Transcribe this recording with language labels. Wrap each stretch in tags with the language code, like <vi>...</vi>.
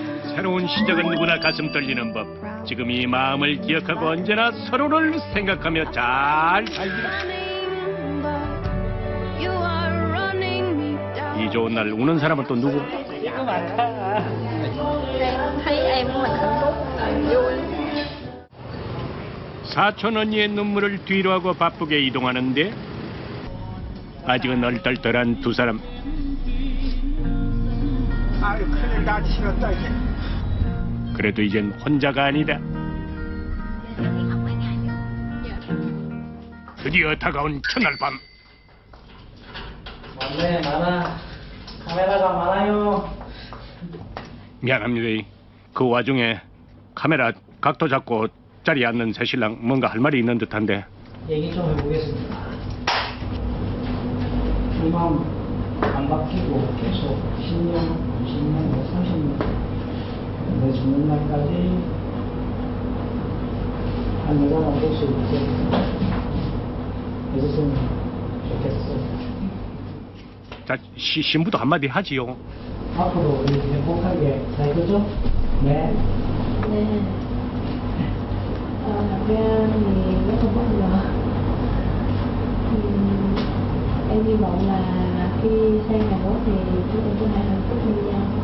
<ko>새로운 시작은 누구나 가슴 떨리는 법. 지금 이 마음을 기억하고 언제나 서로를 생각하며 잘 살기를. 이 좋은 날 우는 사람은 또 누구?</ko> <vi>Thấy em của mình hạnh phúc, vui.</vi> <ko>사촌 언니의 눈물을 뒤로하고 바쁘게 이동하는데 아직은 얼떨떨한 두 사람. 아유 큰일 나 치렀다 이제. 그래도 이젠 혼자가 아니다. 드디어 다가온 첫날 밤. 맞네, 많아. 카메라가 많아요. 미안합니다. 그 와중에 카메라 각도 잡고 자리에 앉는 새 신랑 뭔가 할 말이 있는 듯한데. 얘기 좀 해보겠습니다. 이 마음 안 바뀌고 계속 10년, 20년, 30년 내 죽는 날까지 한 여자만 볼 수 있게 해줬으면 좋겠어. 자, 신부도 한마디 하지요. 앞으로 우리 행복하게 살 거죠? 네. 네.</ko> <vi>Thật ra thì nó không bất ngờ. Em hy vọng là khi sang Hàn Quốc thì chúng tôi có thể hạnh phúc bên nhau.</vi>